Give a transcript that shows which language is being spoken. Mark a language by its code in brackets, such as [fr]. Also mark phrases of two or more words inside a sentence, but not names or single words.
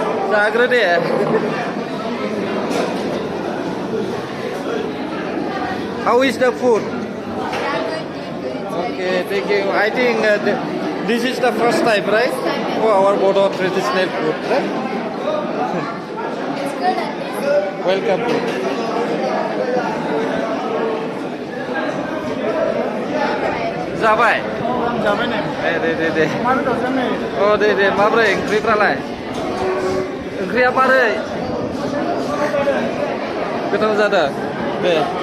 [brx] जाग्रो दे [en] How is the food? Okay, thank you. I think this is the first time, right? For our Bodo traditional food, right? Welcome. [brx] जाबाय जाबाय नै दे मानो दसजन नै अ दे माब्रै ओंख्रिफ्रालाय ओंख्रिया मारै गोथाव जादों दे